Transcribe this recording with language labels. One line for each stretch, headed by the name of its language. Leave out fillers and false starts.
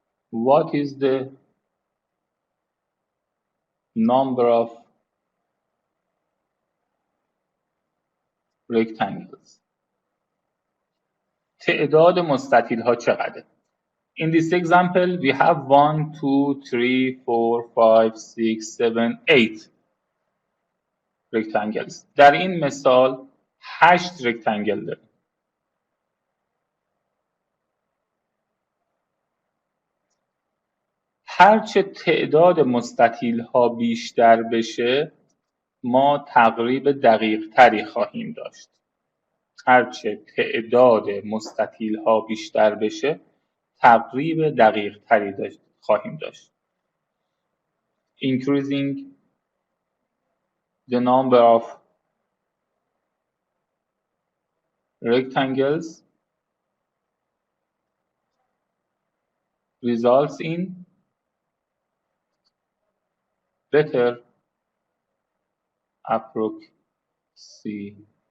English: What is the number of rectangles?
Persian: تعداد مستطیل ها چقدره؟
English: In this example we have 1 2 3 4 5 6 7 8 rectangles.
Persian: در این مثال 8 rectangle داریم. هرچه تعداد مستطیل ها بیشتر بشه ما تقریب دقیق تری خواهیم داشت. هرچه تعداد مستطیل ها بیشتر بشه تقریب دقیق تری خواهیم داشت.
English: Increasing the number of rectangles results in better approximation.